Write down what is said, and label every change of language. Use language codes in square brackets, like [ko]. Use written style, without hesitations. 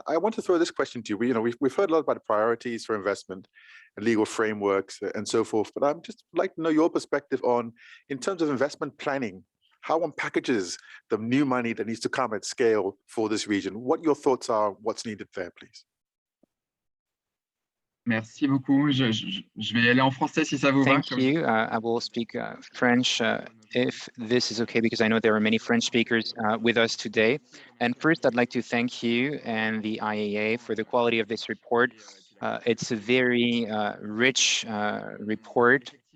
[en] I want to throw this question to you. We've heard a lot about the priorities for investment and legal frameworks and so forth, but I'm just like to know your perspective on, in terms of investment planning, how one packages the new money that needs to come at scale for this region. What your thoughts are, what's needed there, please. [fr] Merci beaucoup. Je vais y aller en français si ça vous va. [en] Thank you. I will speak French if this is okay, because I know there are many French speakers with us today. And first, I'd like to thank you and the IAA for the quality of this report. It's a very rich report.